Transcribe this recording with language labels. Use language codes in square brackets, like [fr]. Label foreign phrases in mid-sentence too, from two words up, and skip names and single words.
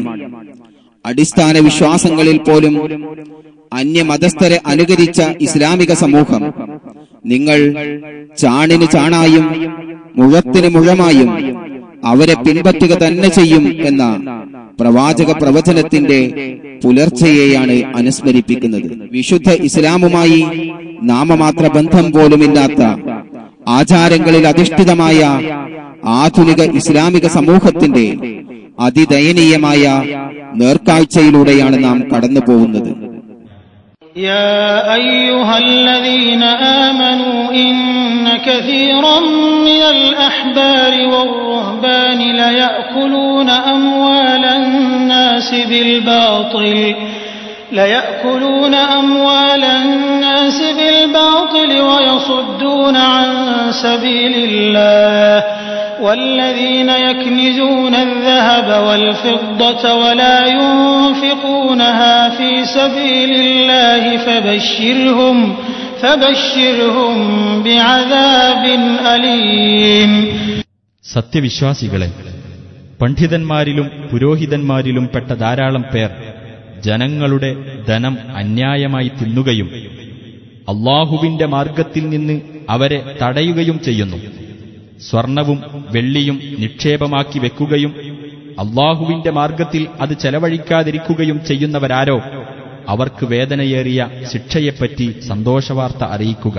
[ml] അടിസ്ഥാന വിശ്വാസങ്ങളിൽ പോലും അന്യമതസ്ഥരെ അനുകരിച്ച ഇസ്ലാമിക സമൂഹം നിങ്ങൾ ചാണിന് ചാണായും മുഴത്തിന് മുഴമായും അവരെ പിൻപറ്റുക തന്നെ ചെയ്യും എന്ന പ്രവാചക പ്രവചനത്തിന്റെ പുലർച്ചയെയാണ് അനുസ്മരിപ്പിക്കുന്നത്. വിശുദ്ധ ഇസ്ലാമുമായി നാമമാത്ര ബന്ധം പോലുമില്ലാത്ത ആചാരങ്ങളിൽ അധിഷ്ഠിതമായ ആധുനിക ഇസ്ലാമിക സമൂഹത്തിന്റെ അതിദയനീയമായ നേർക്കാഴ്ചയിലൂടെയാണ് നാം കടന്നു പോകുന്നത്. [ar] يا أيها الذين آمنوا إن كثيرا من الأحبار والرهبان ليأكلون أموال الناس بالباطل ويصدون عن سبيل الله والذين يكنزون الذهب والفضة ولا ينفقونها في سبيل الله فبشرهم بعذاب أليم. [ml] സത്യവിശ്വാസികളെ, പണ്ഡിതന്മാരിലും പുരോഹിതന്മാരിലും പെട്ട ധാരാളം പേർ ജനങ്ങളുടെ ധനം അന്യായമായി തിന്നുകയും അല്ലാഹുവിന്റെ മാർഗത്തിൽ നിന്ന് അവരെ തടയുകയും ചെയ്യുന്നു. സ്വർണവും വെള്ളിയും നിക്ഷേപമാക്കി വെക്കുകയും അള്ളാഹുവിന്റെ മാർഗത്തിൽ അത് ചെലവഴിക്കാതിരിക്കുകയും ചെയ്യുന്നവരാരോ അവർക്ക് വേദനയേറിയ ശിക്ഷയെപ്പറ്റി സന്തോഷവാർത്ത അറിയിക്കുക.